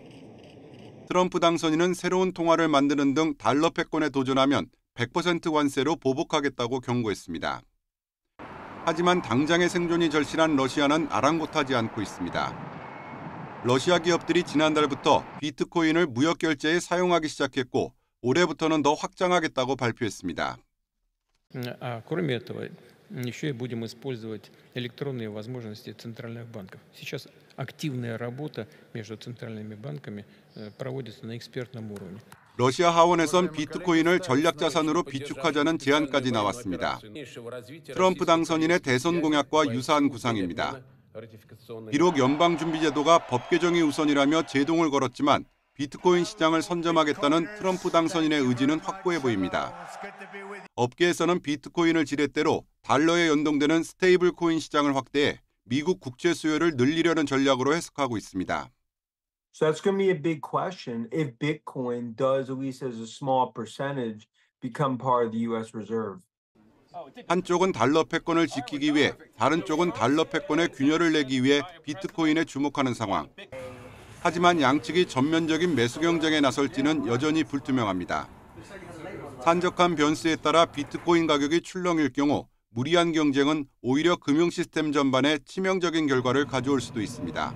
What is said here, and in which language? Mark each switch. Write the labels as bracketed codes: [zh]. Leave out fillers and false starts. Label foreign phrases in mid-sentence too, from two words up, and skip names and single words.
[ko] 트럼프 당선인은 새로운 통화를 만드는 등 달러 패권에 도전하면 100% 관세로 보복하겠다고 경고했습니다. 하지만 당장의 생존이 절실한 러시아는 아랑곳하지 않고 있습니다. 러시아 기업들이 지난달부터 비트코인을 무역 결제에 사용하기 시작했고 올해부터는 더 확장하겠다고 발표했습니다. [ru] Кроме этого, еще и будем использовать электронные возможности центральных банков. Сейчас активная работа между центральными банками проводится на экспертном уровне. [ko] 러시아 하원에선 비트코인을 전략자산으로 비축하자는 제안까지 나왔습니다. 트럼프 당선인의 대선 공약과 유사한 구상입니다. 비록 연방준비제도가 법 개정이 우선이라며 제동을 걸었지만 비트코인 시장을 선점하겠다는 트럼프 당선인의 의지는 확고해 보입니다. 업계에서는 비트코인을 지렛대로 달러에 연동되는 스테이블 코인 시장을 확대해 미국 국채 수요를 늘리려는 전략으로 해석하고 있습니다. [en] So that's going to be a big question if Bitcoin does, at least as a small percentage, become part of the U.S. Reserve. [ko] 한쪽은 달러 패권을 지키기 위해 다른 쪽은 달러 패권에 균열을 내기 위해 비트코인에 주목하는 상황. 하지만 양측이 전면적인 매수 경쟁에 나설지는 여전히 불투명합니다. 산적한 변수에 따라 비트코인 가격이 출렁일 경우 무리한 경쟁은 오히려 금융 시스템 전반에 치명적인 결과를 가져올 수도 있습니다.